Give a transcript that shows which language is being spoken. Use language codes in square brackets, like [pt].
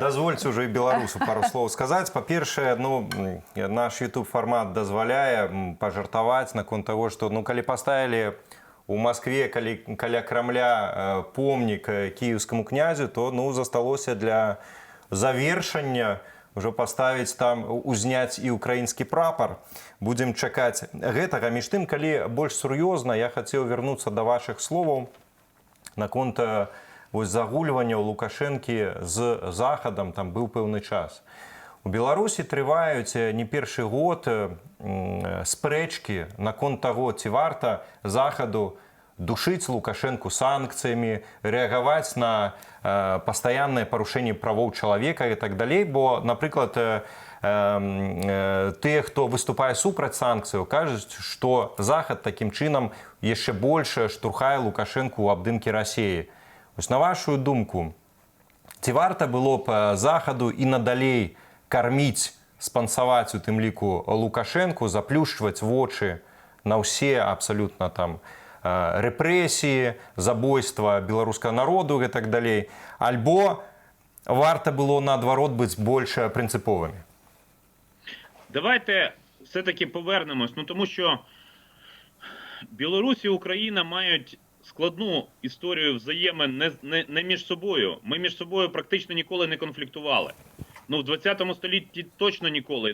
[uk] Дозвольте вже і білорусу пару слов сказати. По-перше, ну, наш YouTube-формат дозволяє пожартувати наконт того, що, ну, коли поставили у Москве каля Кремля помнік київському князю, то, ну, засталося для завершення уже поставить там, [be] узняць і украінскі прапор. Будем чакаць гэтага. Між тым, калі больш сур'ёзна, я хацеў вярнуцца да вашых словаў наконт загульвання Лукашэнкі з Захадам, там быў пэўны час. У Беларусі трываюць не першы год спрэчкі наконт таго, ці варта Захаду душыць Лукашэнку санкцыямі, рэагаваць на пастаяннае парушэнне правоў чалавека і так далей, бо, напрыклад, тыя, хто выступае супраць санкцыяў, кажуць, што Захад такім чынам яшчэ больш штурхае Лукашэнку ў абдымкі Расіі. Вось на вашу думку, ці варта было б Захаду і надалей карміць, спансаваць у тым ліку Лукашэнку, заплюшчваць вочы на ўсе абсалютна там рэпрэсіі, забойства беларускага народу і так далей, альбо варта было наадварот быць больш прынцыповымі? [uk] Давайте все-таки повернемось, ну тому що Білорусь і Україна мають складну історію взаємин не між собою. Ми між собою практично ніколи не конфліктували. Ну, в 20 столітті точно ніколи.